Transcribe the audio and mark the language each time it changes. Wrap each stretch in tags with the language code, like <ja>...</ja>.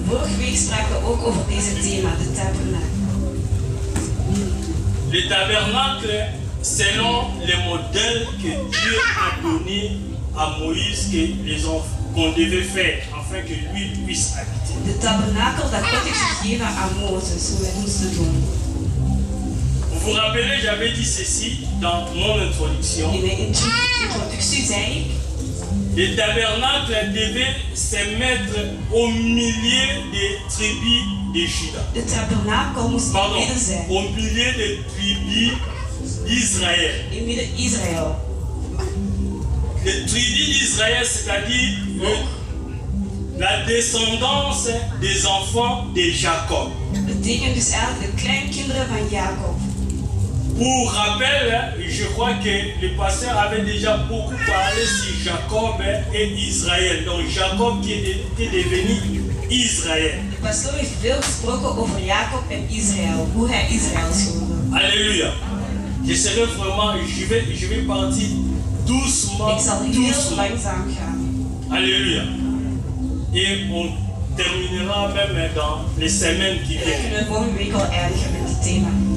<nl>Vorige week spraken we ook over deze thema, de tabernakel.</nl> <fr>Le tabernacle, selon le modèle que Dieu a donné à Moïse qu'on devait faire afin que lui puisse habiter.</fr> <nl>De tabernakel dat God heeft gegeven aan Mozes, hoe wij moesten doen.</nl> <fr>Vous vous rappelez, j'avais dit ceci dans mon introduction.</fr> <nl>In mijn introductie zei ik:</nl> <fr>le tabernacle devait se mettre au milieu des tribus de Juda.</fr> <nl>de tabernakel moest in het midden zijn.</nl> <fr>Au milieu des tribus d'Israël.</fr> <nl>In midden Israël.</nl> <fr>Les tribus d'Israël, c'est-à-dire la descendance des enfants de Jacob.</fr> <nl>Betekent dus eigenlijk de kleinkinderen van Jacob.</nl> <fr>Pour rappel, je crois que le pasteur avait déjà beaucoup parlé sur Jacob et Israël. Donc Jacob qui était devenu Israël.</fr> <nl>De pastoor heeft veel gesproken over Jacob en Israël, hoe hij Israël is geworden.</nl> <fr>Alléluia. Je serai vraiment, je vais partir doucement,</fr> <nl>Ik zal heel langzaam gaan.</nl> <fr>Alléluia. Et on terminera même dans les semaines qui</fr> <nl>En dan</nl> <fr>viennent.</fr> <nl>kunnen we volgende week al eindigen met dit thema.</nl>